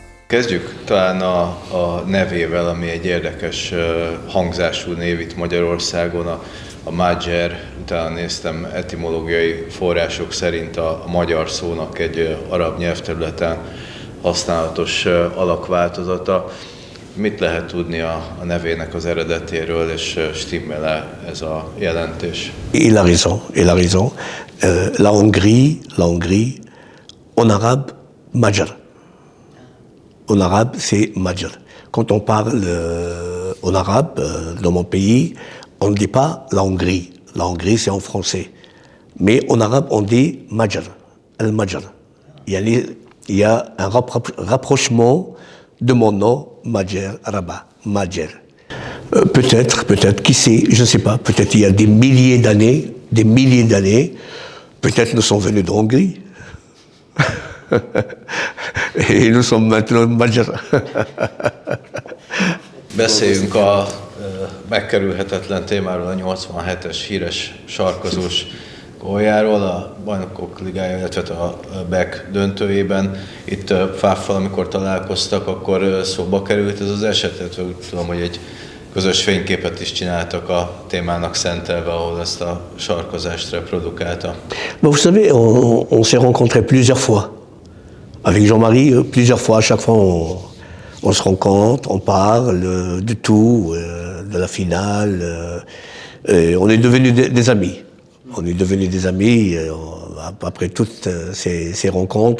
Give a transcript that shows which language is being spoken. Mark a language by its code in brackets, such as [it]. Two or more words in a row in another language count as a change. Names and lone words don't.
[hu] Kezdjük talán a nevével, ami egy érdekes hangzású név itt Magyarországon, a Magyar. Utána néztem etimológiai források szerint a magyar szónak egy arab nyelvterületen használatos alakváltozata. Mit lehet tudni a nevének az eredetéről, és stimmel-e ez a jelentés? [fr] Il a raison, il a raison. La Hongrie, en arabe, Magyar. En arabe, c'est Magyar. Quand on parle en arabe, dans mon pays, on ne dit pas la Hongrie. La Hongrie, c'est en français. Mais en arabe, on dit Magyar, al-Magyar. Il y a un rapprochement de mon nom, Magyar, Rabat, Magyar. Peut-être, qui sait, je ne sais pas, peut-être il y a des milliers d'années, peut-être nous sommes venus de Hongrie. Et nous sommes maintenant Magyar. [hu] Beszéljünk a megkerülhetetlen témáról, a 87-es híres sarkazós góljáról, a Bajnokok Ligája, illetve a BEK döntőjében. Itt Fáffal, amikor találkoztak, akkor szóba került ez az eset, illetve úgy tudom, hogy egy közös fényképet is csináltak a témának szentelve, ahol ezt a sarkozást reprodukálta. [fr] Vous savez, on s'est rencontrés plusieurs fois. Avec Jean-Marie, plusieurs fois, à chaque fois on se rencontre, on parle de tout, de la finale. On est devenus des amis. On est devenus des amis après toutes ces rencontres.